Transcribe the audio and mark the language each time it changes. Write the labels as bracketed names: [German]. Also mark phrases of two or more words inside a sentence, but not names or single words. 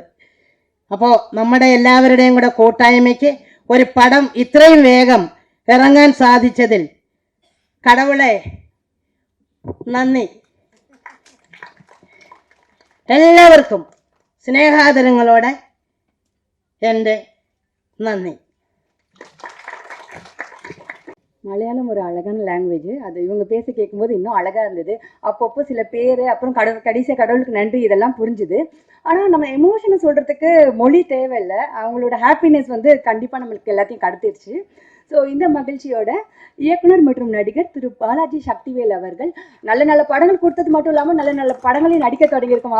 [Malayalam] അപ്പോൾ നമ്മുടെ എല്ലാവരുടെയും കൂടെ കൂട്ടായ്മയ്ക്ക് ഒരു പടം ഇത്രയും വേഗം ഇറങ്ങാൻ സാധിച്ചതിൽ കടവുളെ നന്ദി. എല്ലാവർക്കും സ്നേഹാദരങ്ങളോടെ എൻ്റെ நன்றி. [Tamil] மலையாளம் ஒரு அழகான லாங்குவேஜ். அது இவங்க பேச கேட்கும்போது இன்னும் அழகாக இருந்தது. அப்பப்போ சில பேர், அப்புறம் கடைசியாக கடவுளுக்கு நன்றி, இதெல்லாம் புரிஞ்சுது. ஆனால் நம்ம எமோஷனை சொல்கிறதுக்கு மொழி தேவையில்லை. அவங்களோட ஹாப்பினஸ் வந்து கண்டிப்பாக நம்மளுக்கு எல்லாத்தையும் கடத்திடுச்சு. ஸோ இந்த மகிழ்ச்சியோட இயக்குனர் மற்றும் நடிகர் திரு பாலாஜி சக்திவேல் அவர்கள் நல்ல நல்ல படங்கள் கொடுத்தது மட்டும் இல்லாமல் நல்ல நல்ல படங்களையும் நடிக்க தொடங்கியிருக்கும்.